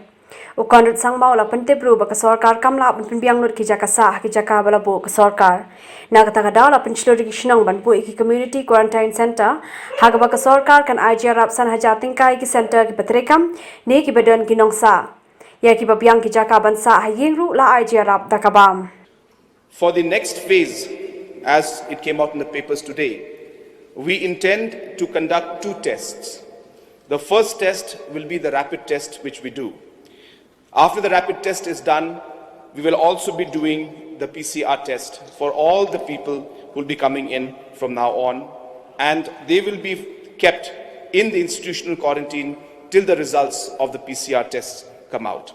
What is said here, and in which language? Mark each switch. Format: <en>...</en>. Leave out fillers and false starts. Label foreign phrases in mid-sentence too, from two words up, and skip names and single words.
<kha>Ukondot sangmau la pente bru ba ka sarkar kamla pun biang nur ki jakasa ki jaka balabo ka sarkar. Naga taga daw la penchlo ki shinong banpu ki community quarantine center haga ba ka sarkar kan IGR rapsan hajar tingkai ki center ki patrekam ne ki badan ki nongsa.</kha> <en>For the next phase, as it came out in the papers today, we intend to conduct 2 tests. The first test will be the rapid test which we do. After the rapid test is done, we will also be doing the PCR test for all the people who will be coming in from now on, and they will be kept in the institutional quarantine till the results of the PCR tests come out.</en>